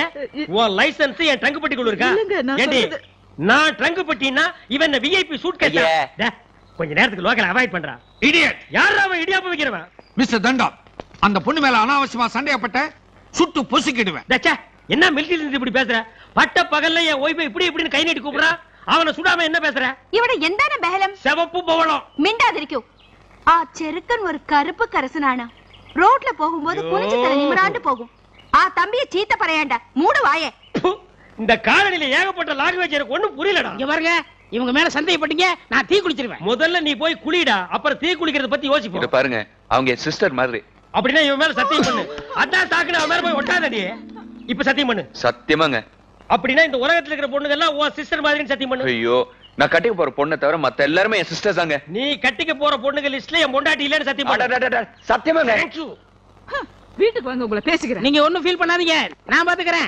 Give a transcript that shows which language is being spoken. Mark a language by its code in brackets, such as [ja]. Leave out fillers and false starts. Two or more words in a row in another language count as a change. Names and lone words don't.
[ta] உன் லைசென்ஸ் என் ட்ரங்க் பெட்டிக்குள்ள இருக்கா? ஏண்டி நான் ட்ரங்க் பெட்டினா இவன் விஐபி சூட் கேஸ். கொஞ்ச நேரத்துக்கு [en] local avoid [ta] பண்றான். இடியட். யாரா அவன் இடியாப்ப வைக்கிறவன்? மிஸ்டர் தண்டம், அந்த பொண்ணு மேல அனாவசியமா சண்டையப்பட்ட சுட்டு பொசுக்கிடுவேன். டச்சா என்ன மிலிட்டரில இருந்து இப்படி பேசுற? பட்ட பகல்ல என் ஒய்ஃபை இப்படி இப்படின்னு கை நீட்டி கூப்பிடுறான். அவனை சுடாம என்ன பேசுற? [ml] ഇവിടെ എന്താണ് ബഹളം? [ta] செவப்பு பவளம். [ml] മിണ്ടാതിരിക്കൂ. ആ ചെറുക്കൻ ഒരു കറുപ്പ് കരസനാണ്. റോഡിൽ പോകുമ്പോൾ കുനിച്ചു തല നിമിരാണ്ട് പോകും. ആ തമ്പിയെ ചീത്ത പറയണ്ട. മൂട് വായേ. [ta] இந்த காலனில ஏகப்பட்ட லாங்குவேஜ் எனக்கு ஒண்ணும் புரியலடா. இங்க பாருங்க, இவங்க மேல சந்தேகப்பட்டீங்க, நான் தீ குளிச்சிருவேன். முதல்ல நீ போய் குளிடா, அப்புறம் தீ குளிக்கிறத பத்தி யோசிப்போம். இத பாருங்க, அவங்க சிஸ்டர் மாதிரி. அப்படினா இவன் மேல சத்தியம் பண்ணு. அதான் சாக்குன அவன் மேல போய் ஒட்டாதடி. இப்ப சத்தியம் பண்ணு. சத்தியமாங்க. அப்படினா இந்த உலகத்துல இருக்கிற பொண்ணுங்க எல்லாம் உன் சிஸ்டர் மாதிரின்னு சத்தியம் பண்ணு. ஐயோ, நான் கட்டிக்க போற பொண்ணை தவிர மத்த எல்லாரும் என் சிஸ்டர்ஸ் தாங்க. நீ கட்டிக்க போற பொண்ணுங்க லிஸ்ட்ல என் பொண்டாட்டி இல்லன்னு சத்தியம் பண்ணு. சத்தியமாங்க. [en] Thank you. [ta] வீட்டுக்கு வாங்க, உங்களை பேசிக்கிறேன். நீங்க ஒண்ணும் ஃபீல் பண்ணாதீங்க, நான் பாத்துக்கறேன்.